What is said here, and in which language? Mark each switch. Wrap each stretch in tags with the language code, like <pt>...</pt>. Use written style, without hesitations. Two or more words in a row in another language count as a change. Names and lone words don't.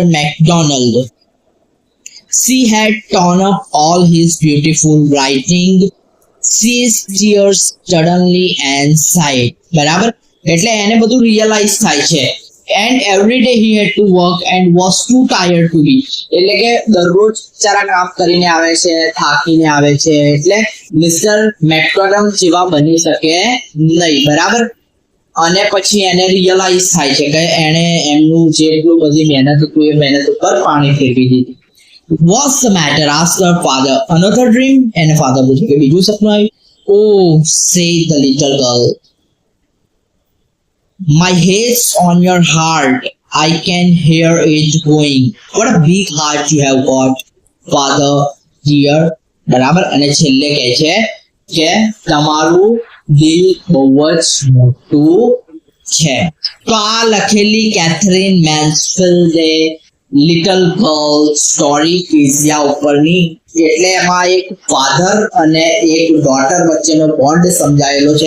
<en>McDonald. She had torn up all his beautiful writing. She tears suddenly and sighed.</en> <gu>બરાબર, એટલે એને બધું રિયલાઇઝ થાય છે</gu> <en>and every day he had to work and was too tired to be.</en> <gu>એટલે કે દરરોજ બિચારા કામ કરીને આવે છે, થાકીને આવે છે, એટલે મિસ્ટર મેકડોનમ જેવા બની શકે નહીં, બરાબર. અને પછી એને રિયલાઇઝ થાય છે કે એને એમનું જેટલું બધી મહેનત હતું એ મહેનત ઉપર પાણી ફેરવી દીધી.</gu> <en>What's the matter? asked her father. Another dream?</en> <gu>એને father પૂછ્યું કે બીજું સપનું આવ્યું?</gu> <en>Oh, said the little girl. My head's on your heart. I can hear it going. What a big heart you have got, father dear.</en> <gu>બરાબર. અને છેલ્લે કહે છે કે તમારું દિલ બહુ જ મોટું છે. તો આ લખેલી કેથરીન મેન્સફિલ્ડે</gu> <en>little girl</en> <gu>સ્ટોરી ક્વિઝિયા ઉપરની, એટલે એમાં એક ફાધર અને એક ડોટર વચ્ચેનો બોન્ડ સમજાયેલો છે.</gu>